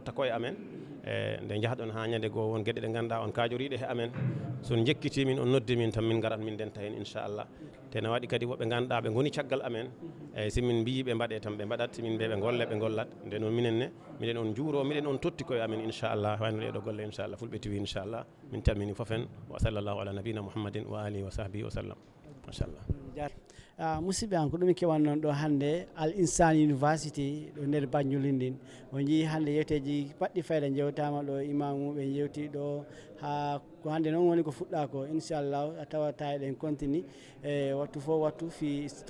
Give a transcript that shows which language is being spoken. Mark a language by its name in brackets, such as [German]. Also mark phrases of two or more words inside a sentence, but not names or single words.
[Fula] totta koye amen nde jahɗon ha ñande goo won gueɗe ɗe ganduɗa on kajoriɗe he amen son jekkitimin on noddi min tan min garat min denta hen inchallah te ne waɗi kadi woɓɓe ganduɗa ɓe goni caggal amen eyyi simin mbi ɓe mbaɗe tan ɓe mbaɗat simin mbi ɓe golle ɓe gollat nde noon miɗen on juuro miɗen on totti koye amen inchallah wayno ɗeɗo golle inchallah Fulɓe TV inchallah min calmini foofen [Arabic] وصلى الله على نبينا محمد وعلى آله وصحبه وسلم [Fula] machallah. musidɓe an ko ɗum kewan noon ɗo hannde Al Insan University ɗo nder Banjul ndin o jii hannde yewteji baɗɗi fayda jewtama ɗo imamuɓe jewti ɗo ha ko hannde noon woni ko fuɗɗa ko inchallah a tawata eɗen continue e wattu fof wattu fi